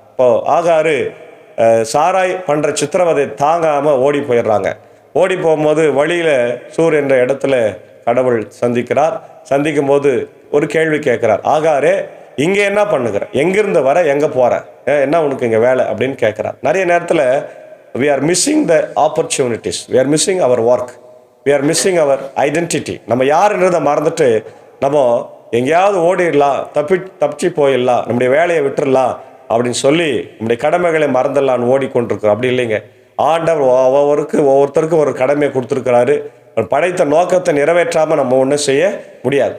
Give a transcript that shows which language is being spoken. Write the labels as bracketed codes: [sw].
[ta] இப்போ ஆகாரு சாராய் பண்ணுற சித்திரவதை தாங்காமல் ஓடி போயிடுறாங்க. ஓடி போகும்போது வழியில் சூர் என்ற இடத்துல கடவுள் சந்திக்கிறார். சந்திக்கும் போது ஒரு கேள்வி கேட்குறார், ஆகாரே இங்கே என்ன பண்ணுகிற, எங்கிருந்து வர, எங்கே போகிற, என்ன உனக்கு இங்கே வேலை அப்படின்னு கேட்குறார். நிறைய நேரத்தில் [en] we are missing the opportunities, we are missing our work, we are missing our identity. [ta] நம்ம யாருன்றதை மறந்துட்டு நம்ம எங்கேயாவது ஓடிடலாம், தப்பிச்சு போயிடலாம், நம்முடைய வேலையை விட்டுடலாம் அப்படின்னு சொல்லி நம்முடைய கடமைகளை மறந்துடலான்னு ஓடிக்கொண்டிருக்கிறோம். அப்படி இல்லைங்க. ஆண்டவர் ஒவ்வொருத்தருக்கும் ஒரு கடமையை கொடுத்துருக்கிறாரு. படைத்த நோக்கத்தை நிறைவேற்றாமல் நம்ம ஒன்றும் செய்ய முடியாது.